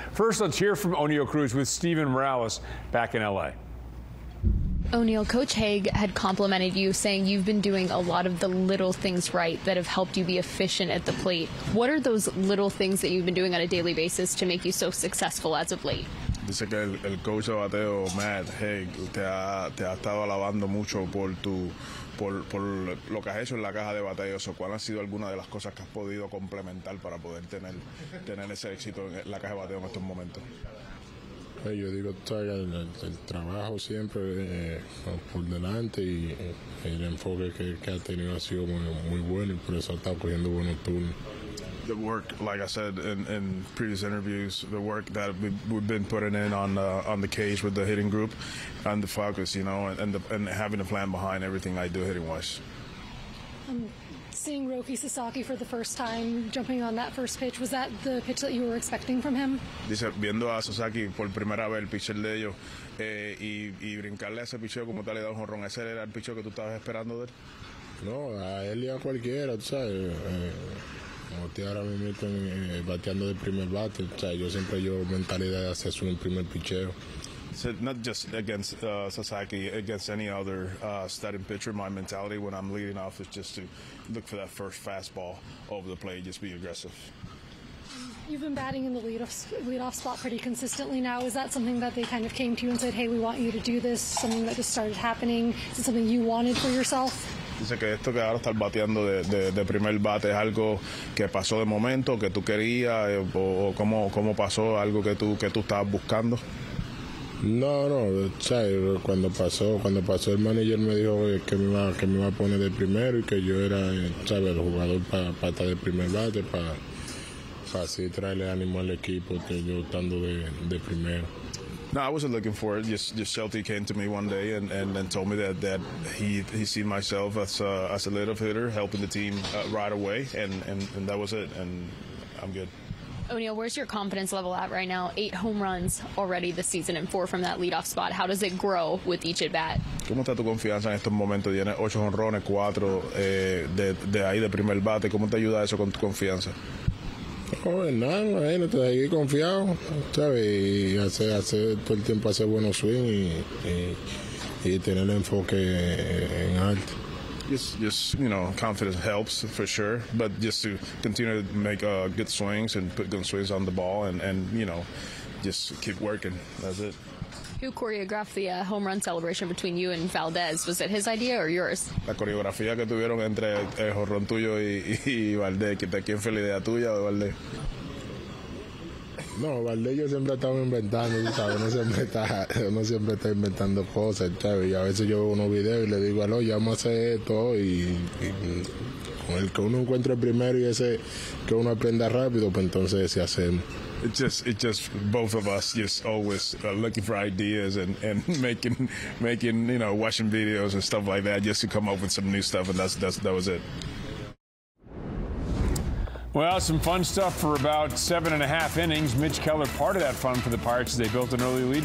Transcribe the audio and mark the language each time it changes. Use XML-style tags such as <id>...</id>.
<en>First, let's hear from O'Neal Cruz with Steven Morales back in L.A. O'Neal, Coach Haig had complimented you, saying you've been doing a lot of the little things right that have helped you be efficient at the plate. What are those little things that you've been doing on a daily basis to make you so successful as of late?</en> <es>Dice que el coach de bateo, Matt Haig, te ha estado alabando mucho por lo que has hecho en la caja de bateo. ¿Cuáles han sido algunas de las cosas que has podido complementar para poder tener ese éxito en la caja de bateo en estos momentos? Yo digo, el trabajo siempre por delante y el enfoque que ha tenido ha sido muy bueno y por eso ha estado cogiendo buenos turnos.</es> <en>The work, like I said in previous interviews, the work that we've been putting in on the cage with the hitting group and the focus, and having a plan behind everything I do hitting-wise. Seeing Roki Sasaki for the first time, jumping on that first pitch, was that the pitch that you were expecting from him?</en> <es>Dice, viendo a Sasaki por primera vez el pitcher de ellos y brincarle a ese pitcher como tal y dar un jonrón, ¿ese era el pitcher que tú estabas esperando de él? No, a él y a cualquiera, tú sabes. Como estoy ahora mismo bateando de primer bate, o sea, yo siempre llevo mentalidad de hacer un primer picheo.</es> <en>So not just against Sasaki, against any other starting pitcher, my mentality when I'm leading off is just to look for that first fastball over the plate, just be aggressive. You've been batting in the leadoff spot pretty consistently now. Is that something that they kind of came to you and said, hey, we want you to do this, something that just started happening? Is it something you wanted for yourself?</en> <es>Dice que esto que ahora estás bateando de primer bate es algo que pasó de momento, que tú querías, o cómo pasó, algo que tú estabas buscando. No, ¿sabes? Cuando pasó el manager me dijo que me iba a poner de primero y que yo era, ¿sabes? El jugador para estar de primer bate, para así traerle ánimo al equipo, que yo estando de primero.</es> <en>No, I wasn't looking for it. Just Shelty came to me one day and told me that he seen myself as a leadoff hitter, helping the team right away, and that was it. And I'm good. O'Neal, where's your confidence level at right now? 8 home runs already this season and 4 from that leadoff spot. How does it grow with each at bat?</en> <es>¿Cómo está tu confianza en estos momentos? Tienes 8 jonrones, 4 de ahí de primer bate. ¿Cómo te ayuda eso con tu confianza? Nada, imagínate, seguir confiado, ¿sabes? Y hacer todo el tiempo hacer buenos swings y tener enfoque en alto.</es> <en>Just confidence helps for sure, but just to continue to make good swings and put good swings on the ball, and just keep working. That's it. Who choreographed the home run celebration between you and Valdez? Was it his idea or yours?</en> <es>La coreografía que tuvieron entre el jorrón tuyo y Valdez, ¿quién fue la idea tuya o de Valdez? No, Valdez yo siempre estaba inventando, ¿sabes? Uno siempre está inventando cosas, ¿sabes? Y a veces yo veo unos videos y le digo, ya vamos a hacer esto y con el que uno encuentre primero y ese que uno aprenda rápido, pues entonces se hacemos.</es> <en>It's just both of us just always looking for ideas and making watching videos and stuff like that just to come up with some new stuff, and that was it. Well, some fun stuff for about 7.5 innings. Mitch Keller, part of that fun for the Pirates as they built an early lead.</en>